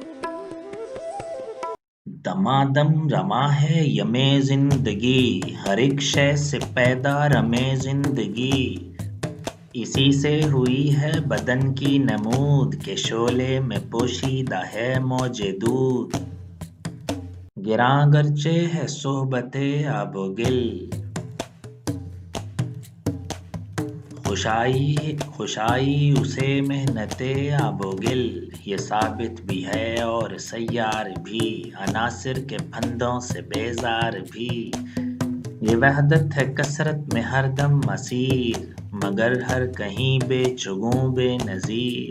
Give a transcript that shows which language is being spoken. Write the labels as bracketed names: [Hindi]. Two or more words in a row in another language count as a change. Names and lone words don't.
[Urdu] دمادم رواں ہے یم زندگی، ہر ایک شے سے پیدا رم زندگی۔ اسی سے ہوئی ہے بدن کی نمود، کے شعلے میں پوشیدہ ہے موج دود۔ گراں گرچہ ہے صحبت آب و گل، خوشائی اسے محنت آب و گل۔ یہ ثابت بھی ہے اور سیار بھی، عناصر کے پھندوں سے بیزار بھی۔ یہ وحدت ہے کثرت میں ہر دم اسیر، مگر ہر کہیں بے چگوں بے نظیر۔